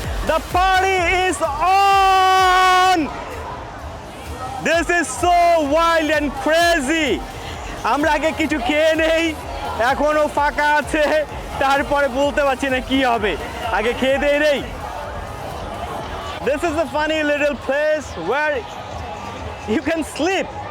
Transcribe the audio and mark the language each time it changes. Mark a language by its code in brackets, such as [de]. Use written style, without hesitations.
[en] The party is on! This is so wild and crazy! [bn] আমরা আগে কিছু খেয়ে নেই, এখনো ফাঁকা আছে, তারপরে বলতে পারছি না কি হবে। আগে খেয়ে দিয়ে নেই। [en] This is a funny little place where you can sleep.